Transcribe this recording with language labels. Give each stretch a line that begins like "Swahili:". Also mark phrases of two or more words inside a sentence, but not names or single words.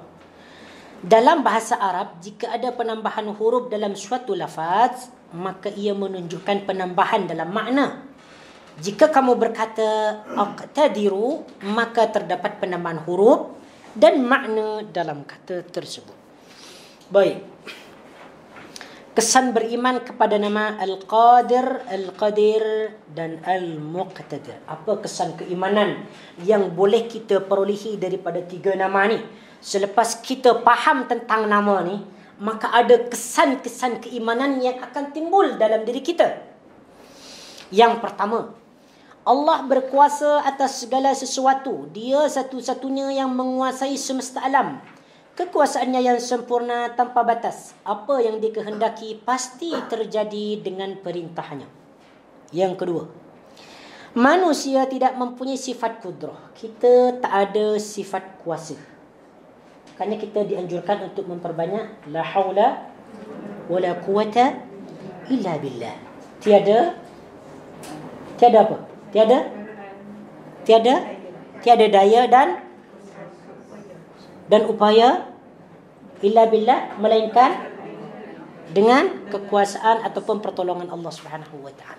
Malay: Dalam bahasa Arab, jika ada penambahan huruf dalam suatu lafaz, maka ia menunjukkan penambahan dalam makna. Jika kamu berkata aqtadiru, maka terdapat penambahan huruf dan makna dalam kata tersebut. Baik. Kesan beriman kepada nama Al-Qadir, Al-Qadir dan Al-Muqtadir. Apa kesan keimanan yang boleh kita perolehi daripada tiga nama ni? Selepas kita faham tentang nama ni, maka ada kesan-kesan keimanan yang akan timbul dalam diri kita. Yang pertama, Allah berkuasa atas segala sesuatu. Dia satu-satunya yang menguasai semesta alam. Kekuasaannya yang sempurna tanpa batas. Apa yang dikehendaki pasti terjadi dengan perintahnya. Yang kedua, manusia tidak mempunyai sifat kudrah. Kita tak ada sifat kuasa. Makanya kita dianjurkan untuk memperbanyak
Arabic: لا حول ولا قوة إلا بالله.
Malay: Tiada apa? Tiada daya dan upaya
Arabic: إلا بالله,
Malay: melainkan dengan kekuasaan ataupun pertolongan Allah
Arabic: سبحانه وتعالى.